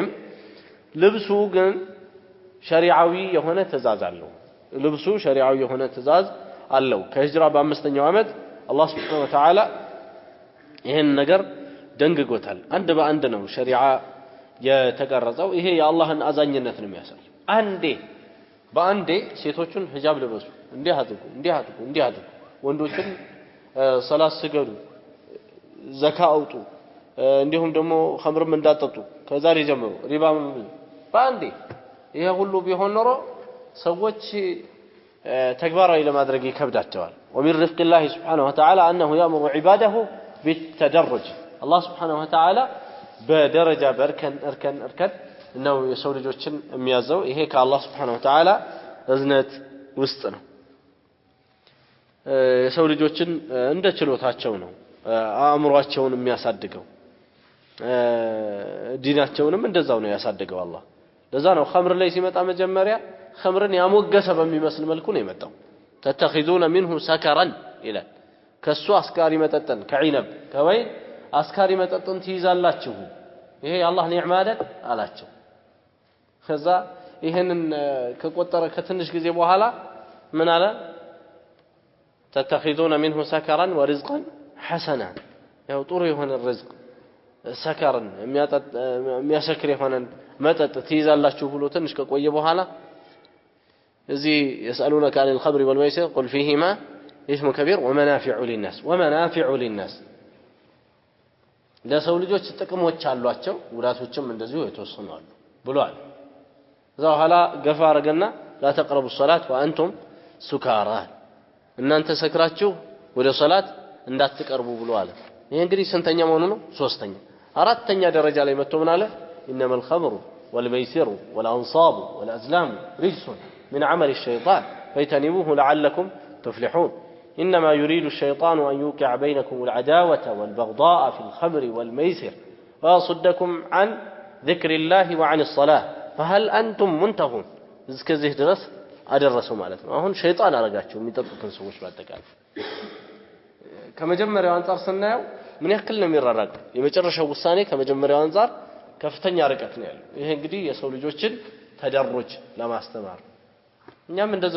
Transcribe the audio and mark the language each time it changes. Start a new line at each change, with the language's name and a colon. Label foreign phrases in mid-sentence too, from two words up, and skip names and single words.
Amharic: ልብሱ ግን ሸሪዓዊ የሆነ ትእዛዝ አለው ልብሱ ሸሪዓዊ የሆነ ትእዛዝ አለው ከሂጅራ በአምስተኛው ዓመት አላህ
Arabic: سبحانه وتعالى
Amharic: ይሄን ነገር ደንግጎታል አንድ በአንድ ነው ሸሪዓ የተቀረጸው ይሄ የአላህን አዛኝነት ነው የሚያሳይ አንዴ በአንዴ ሴቶቹን ሂጃብ ለበሱ እንዲህ አድርጉ ወንዶችን ሰላት ስገዱ ዘካ አውጡ እንዲሁም ደግሞ ኸምርም እንዳጠጡ ከዛሬ ጀምሮ ሪባም በአንዴ ይሄ ሁሉ ቢሆን ኖሮ ሰዎች ተግባራዊ ለማድረግ ይከብዳቸዋል
Arabic: ومن رفق الله سبحانه وتعالى أنه يأمر عباده بالتدرج الله سبحانه وتعالى بدرجة أركن إنه يسوي
Amharic: ልጆችን የሚያዘው ይሄ ከአላህ
Arabic: سبحانه وتعالى
Amharic: እዝነት ውስጥ ነው የሰው ልጆችን እንደ ችሎታቸው ነው አእምሮአቸውን የሚያሳድገው ዲናቸውንም እንደዛው ነው ያሳድገው አላህ ለዛ ነው ኸምር ላይ ሲመጣ መጀመሪያ ኸምርን ያሞገሰ በሚመስል መልኩ ነው የመጣው
Arabic: تتخذون منه سكرا إلى
Amharic: ከሱ አስካሪ መጠጥን ከዒነብ ከወይን አስካሪ መጠጥን ትይዛላችሁ ይሄ የአላህ ኒዕማ አይደል አላቸው ከዛ ይሄንን ከቆጠረ ከትንሽ ጊዜ በኋላ ምን አለ
Arabic: تتخذون منه سكرا ورزقا حسنا
Amharic: ያው ጥሩ የሆነ ርዝቅ ሰከርን የሚያሰክር የሆነ መጠጥ ትይዛላችሁ ብሎ ትንሽ ከቆየ በኋላ እዚህ
Arabic: يسألونك عن الخمر والميسر قل فيهما اسم كبير ومنافع للناس
Amharic: ለሰው ልጆች ጥቅሞች አሏቸው ጉዳቶችም እንደዚሁ የተወሰኑ አሉ ብሏል እዛው ኋላ ገፋ አረገና
Arabic: لا تقربوا الصلاة وأنتم سكارى
Amharic: እናንተ ሰክራችሁ ወደ ሶላት እንዳትቀርቡ ብሏል ይሄ እንግዲህ ስንተኛ መሆኑ ነው ሶስተኛ አራተኛ ደረጃ ላይ መጥቶ ምን አለ
Arabic: انما الخمر والميسر والانصاب والازلام رجس من عمل الشيطان فاجتنبوه لعلكم تفلحون انما يريد الشيطان ان يوقع بينكم العداوة والبغضاء في الخمر والميسر ويصدكم عن ذكر الله وعن الصلاة فهل انتم منتهون
Amharic: እስከዚህ ድረስ አደረሰው ማለት ነው አሁን ሸይጣን አረጋቸው የሚጠጡትን ሰዎች ባጠቃላይ ከመጀመሪያው አንፃር ስናየው ምን ያክል ነው የሚራራቀው የመጨረሻው ውሳኔ ከመጀመሪያው አንፃር ከፍተኛ ርቀት ነው ያለው ይሄ እንግዲህ የሰው ልጆችን ተደርሮች ለማስተማር እኛም እንደዚህ